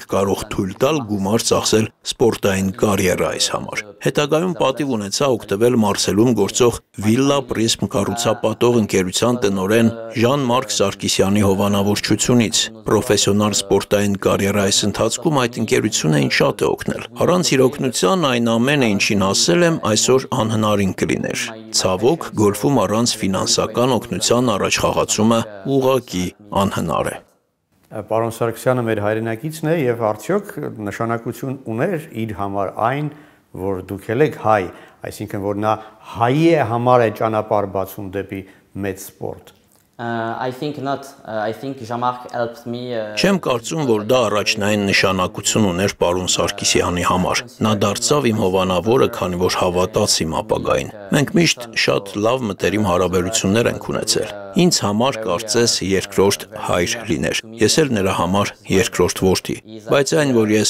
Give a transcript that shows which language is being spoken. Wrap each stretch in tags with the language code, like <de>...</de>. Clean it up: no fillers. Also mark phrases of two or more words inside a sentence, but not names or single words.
<hy>կարող թույլ տալ գումար ծախսել սպորտային կարիերայիս համար։ Հետագայում պատիվ ունեցա օգտվել Մարսելում գործող Villa Prism կառուցապատող ընկերության տնօրեն Ժան-Մարկ Սարգսյանի հովանավորչությունից։ Պրոֆեսիոնալ սպորտային կարիերայիս ընթացքում այդ ընկերությունը ինձ շատ է օգնել։ Առանց իր օգնության այն ամենը, ինչին ասել եմ, այսօր անհնարին կլիներ։ Ցավոք, գոլֆում առանց ֆինանսական օգնության առաջխաղացումը ուղղակի անհնար է։ Պարոն Սարգսյանը մեր հայրենակիցն է եւ արդյոք նշանակություն ուներ իր համար այն, որ դուք եք հայ, այսինքն որ նա հայի է համար է ճանապարհ բացում դեպի մեծ սպորտ։</hy> <en>I think not. I think Jean-Marc helped me.</en> <hy>Չեմ կարծում, որ դա առաջնային նշանակություն ուներ պարոն Սարգսյանի համար։ Նա դարձավ իմ հովանավորը, քանի որ հավատաց իմ ապագային։ Մենք միշտ շատ լավ մտերիմ հարաբերություններ ենք ունեցել։ Ինձ համար կարծես երկրորդ հայր լիներ։ Ես էլ նրա համար երկրորդ որդի։ Բայց այն, որ ես</hy>